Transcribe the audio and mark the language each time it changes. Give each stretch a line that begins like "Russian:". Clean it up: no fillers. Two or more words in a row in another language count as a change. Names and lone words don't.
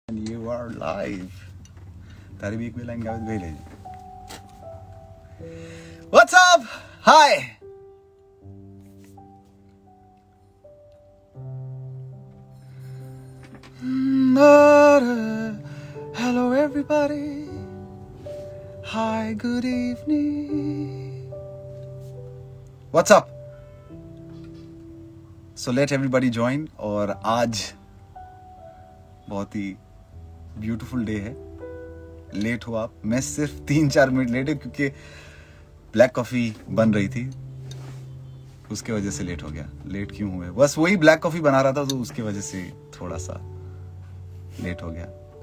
English: And you are live.
Hindi: तारी भी एक भी लाइन गावे तो भेले.
English: What's up? Hi. Hello everybody. Hi, good evening. What's up? So let everybody join.
Hindi: और आज बहुत ही
English: beautiful day
Hindi: है. लेट हुआ, मैं सिर्फ 3-4 मिनट लेट है क्योंकि
English: black coffee
Hindi: बन रही थी, उसके वजह से लेट हो गया. लेट क्यों हुए? बस वही
English: black coffee
Hindi: बना रहा था तो उसके वजह से थोड़ा सा लेट हो गया.